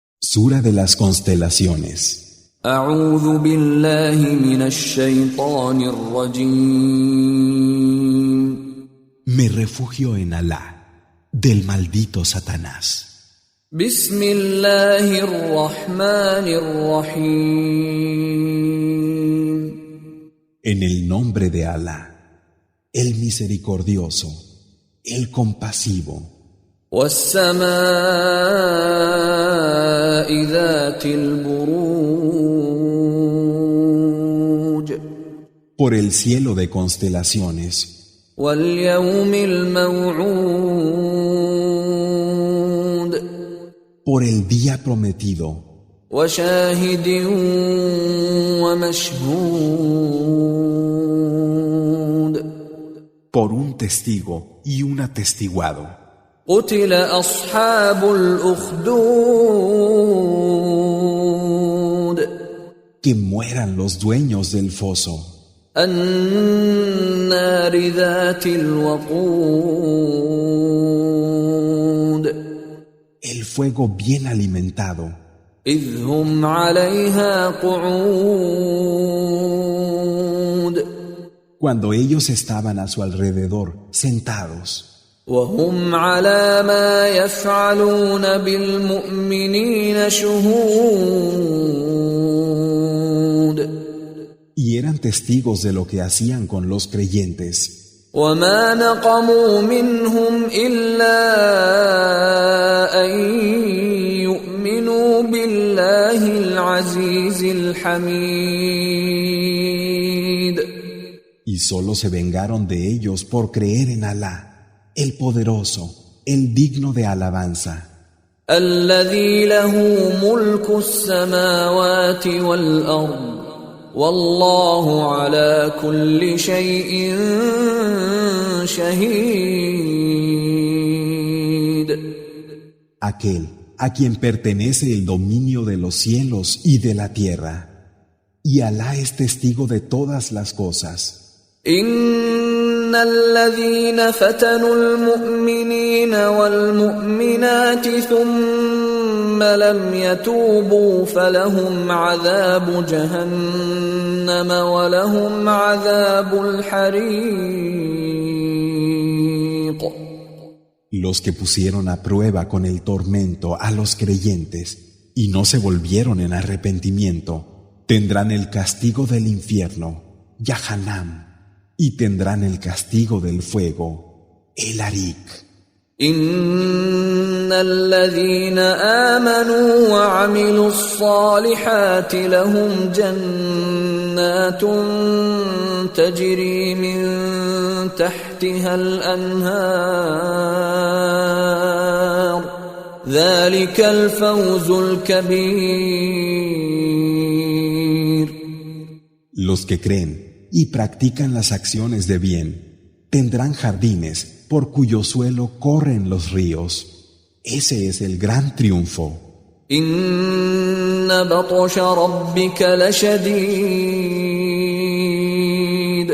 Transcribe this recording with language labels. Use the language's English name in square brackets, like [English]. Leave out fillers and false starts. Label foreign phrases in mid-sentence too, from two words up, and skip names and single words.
[Spanish] Sura de las constelaciones. [Arabic] أعوذ بالله من الشيطان الرجيم. [Spanish] Me refugio en Alá, del maldito Satanás. [Arabic] بسم الله الرحمن الرحيم. [Spanish] En el nombre de Alá, el misericordioso, el compasivo. [Arabic] والسماء ذات البروج. [Spanish] Por el cielo de constelaciones. [Arabic] واليوم الموعود. [Spanish] Por el día prometido. [Arabic] وشاهد ومشهود. [Spanish] Por un testigo y un atestiguado. [Arabic] قتل أصحاب الأخدود. [Spanish] Que mueran los dueños del foso. [Arabic] النار ذات الوقود. [Spanish] El fuego bien alimentado. [Arabic] إذ هم عليها قعود. [Spanish] Cuando ellos estaban a su alrededor, sentados. [Arabic] وهم على ما يفعلون بالمؤمنين شهود. [Spanish] Y eran testigos de lo que hacían con los creyentes. [Arabic] وما نقموا منهم إلا أن يؤمنوا بالله العزيز الحميد. [Spanish] Y solo se vengaron de ellos por creer en Alá, el poderoso, el digno de alabanza. [Arabic] الذي له ملك السماوات والأرض والله على كل شيء شهيد. [Spanish] Aquel a quien pertenece el dominio de los cielos y de la tierra. Y Alá es testigo de todas las cosas. [Arabic] إن الذين فتنوا المؤمنين والمؤمنات ثم لم يتوبوا فلهم عذاب جهنم ولهم عذاب الحريق. [Spanish] Los que pusieron a prueba con el tormento a los creyentes y no se volvieron en arrepentimiento, tendrán el castigo del infierno, Yahanam, y tendrán el castigo del fuego, el Arik. [Arabic] إن الذين آمنوا وعملوا الصالحات لهم جنات تجري من تحتها الأنهار ذلك الفوز الكبير. [Spanish] Los que creen y practican las acciones de bien tendrán jardines por cuyo suelo corren los ríos. Ese es el gran triunfo. [Arabic] إن بطش ربك لشديد.